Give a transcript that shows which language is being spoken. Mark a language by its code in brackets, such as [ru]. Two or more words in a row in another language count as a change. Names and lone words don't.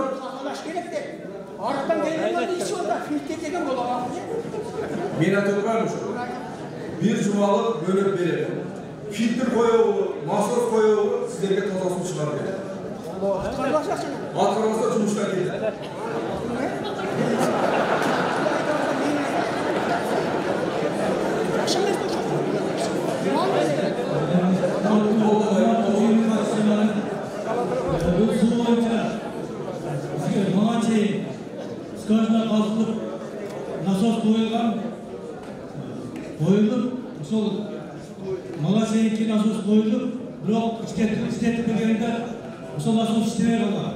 [ky] Алаш керек деп. Арыктан келгенде иши онда фильтр деген болот. мен айтып турган ошо. Bir жумалык мөөнөт берем. Фильтр коебу, насос коебу, сиздерге таза суу чыгарып берем. Аткарбаса жумуштан кетет. [kk] Бұл су бойынша маған шейін скважина қазылып, насос қойылып, сол маған шейінки насос қойылып, бірақ істетіп бергенде сол насос іштемей қалған.